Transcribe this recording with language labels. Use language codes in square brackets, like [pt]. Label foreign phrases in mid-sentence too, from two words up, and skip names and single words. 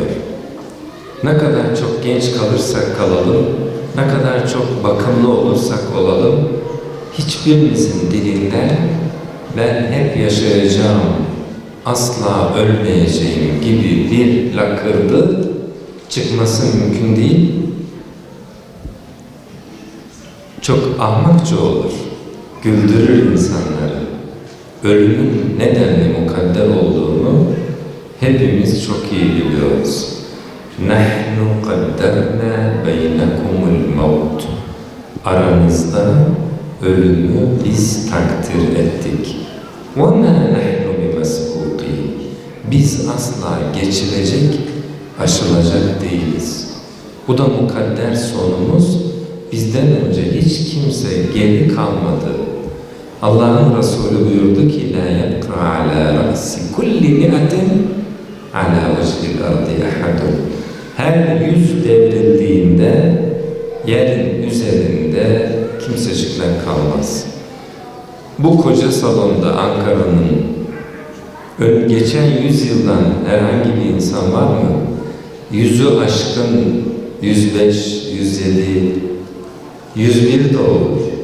[tr] Ne kadar çok genç kalırsak kalalım, ne kadar çok bakımlı olursak olalım, hiçbirimizin dilinden ben hep yaşayacağım, asla ölmeyeceğim gibi bir lakırdı çıkması mümkün değil. Çok ahmakça olur, güldürür insanları. Ölümün nedenli mukadder olduğunu hepimiz çok iyi biliyoruz. [ar] نَحْنُ قَدَّرْنَا بَيْنَكُمُ الْمَوْتِ [tr] Aranızda ölümü biz takdir ettik. [ar] وَمَا نَحْنُ بِمَسْبُوقِينَ [tr] Biz asla geçilecek, aşılacak değiliz. Bu da mukadder sonumuz. Bizden önce hiç kimse geri kalmadı. Allah'ın Resulü buyurdu ki [ar] لَا يَبْقَى عَلَى رَأْسِ كُلِّ مِئَةٍ عَلَى وَجْهِ الْأَرْضِ أَحَدٌ [tr] Her yüz devrildiğinde yerin üzerinde kimsecikler kalmaz. Bu koca salonda Ankara'nın geçen 100 yıldan herhangi bir insan var mı? 100'ü aşkın 105, 107, 101 de olur.